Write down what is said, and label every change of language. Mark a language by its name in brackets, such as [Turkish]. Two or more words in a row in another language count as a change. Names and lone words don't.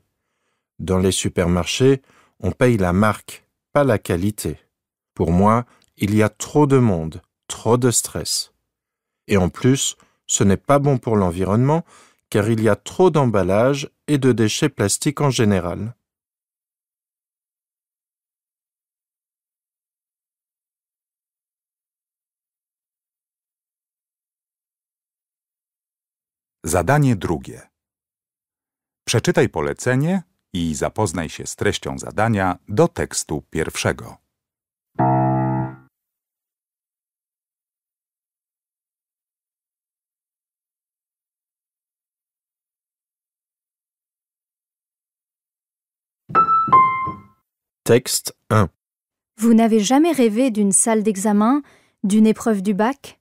[French] Dans les supermarchés, on paye la marque, pas la qualité. Pour moi, il y a trop de monde, trop de stress. Et en plus, ce n'est pas bon pour l'environnement, car il y a trop d'emballages et de déchets plastiques en général. [Polish] Zadanie drugie. Przeczytaj polecenie i zapoznaj się z treścią zadania do tekstu pierwszego. [French] Texte 1. Vous n'avez jamais rêvé d'une salle d'examen, d'une épreuve du bac?